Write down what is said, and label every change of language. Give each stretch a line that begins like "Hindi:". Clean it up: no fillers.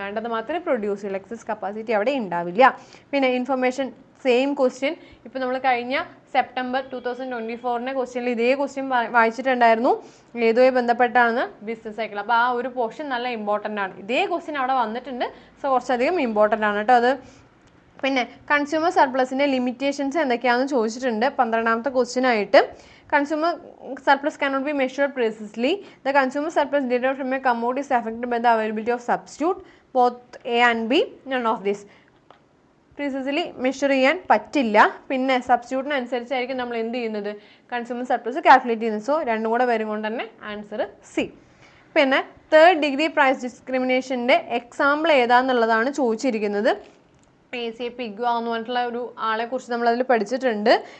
Malayalam: വേണ്ടത് മാത്രമേ പ്രൊഡ്യൂസ് ചെയ്യുള്ളൂ, എക്സസ് കപ്പാസിറ്റി അവിടെ ഉണ്ടാവില്ല. പിന്നെ ഇൻഫർമേഷൻ സെയിം ക്വസ്റ്റ്യൻ ഇപ്പോൾ നമ്മൾ കഴിഞ്ഞ സെപ്റ്റംബർ 2024 ക്വസ്റ്റ്യനിൽ ഇതേ ക്വസ്റ്റ്യൻ വായിച്ചിട്ടുണ്ടായിരുന്നു. ഏതുമായി ബന്ധപ്പെട്ടാണെന്ന്? Business cycle. അപ്പോൾ ആ ഒരു പോർഷൻ നല്ല ഇമ്പോർട്ടൻ്റ് ആണ്. ഇതേ ക്വസ്റ്റ്യൻ അവിടെ വന്നിട്ടുണ്ട്. സോ കുറച്ചധികം ഇമ്പോർട്ടൻ്റ് ആണ് കേട്ടോ അത്. പിന്നെ കൺസ്യൂമർ സർപ്ലസിൻ്റെ ലിമിറ്റേഷൻസ് എന്തൊക്കെയാണെന്ന് ചോദിച്ചിട്ടുണ്ട് 12ാമത്തെ ക്വസ്റ്റ്യൻ ആയിട്ട്.
English: Consumer surplus cannot be measured precisely. The consumer surplus derived from a commodity is affected by the availability of substitute, both A and B, none of this.
Malayalam: പ്രീസസ്ലി measure ചെയ്യാൻ പറ്റില്ല. പിന്നെ സബ്സ്റ്റിറ്റ്യൂട്ടിനനുസരിച്ചായിരിക്കും നമ്മൾ എന്ത് ചെയ്യുന്നത്, consumer surplus calculate ചെയ്യുന്നത്. So രണ്ടും കൂടെ വരും കൊണ്ട് തന്നെ ആൻസർ സി. പിന്നെ തേർഡ് ഡിഗ്രി പ്രൈസ് ഡിസ്ക്രിമിനേഷൻ്റെ എക്സാമ്പിൾ ഏതാണെന്നുള്ളതാണ് ചോദിച്ചിരിക്കുന്നത്. ACA പിഗ്വ എന്ന് പറഞ്ഞിട്ടുള്ള ഒരു ആളെ കുറിച്ച് നമ്മൾ അതിൽ പഠിച്ചിട്ടുണ്ട്.